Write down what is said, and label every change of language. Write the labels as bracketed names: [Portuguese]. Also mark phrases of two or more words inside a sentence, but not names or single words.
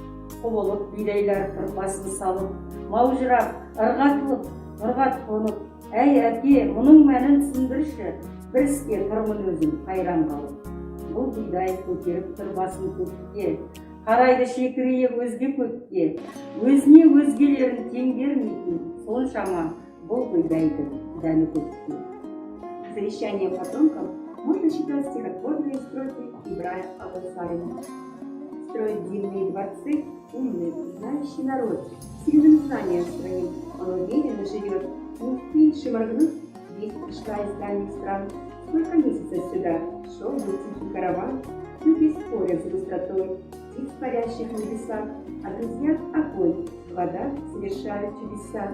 [Kazakh] Құбылып бидайлар тұр басын салып, маужырап, ырғатылып, ұрғат қонып, әй әке, мұның мәнін түсіндірші, бір іске тұрмын өзім қайран қалып. Бұл бидай көтеріп тұр басын көкке, қарайды шекірейіп өзге көкке, өзіне өзгелерін тең бермейтін, соншама бұл бидайдың дәні көкке. [Russian] Завещанием потомкам можно считать стихотворные строки Ибрая Алтынсарина. Строит дивные дворцы умный, знающий народ, сильным знанием своим, он уверенно живет, не успеешь моргнуть, весть пришла из дальних стран. Сколько месяцев сюда шел был тихий караван, люди спорят за быстротой, птиц парящих в небесах, а друзья огонь, вода совершает чудеса.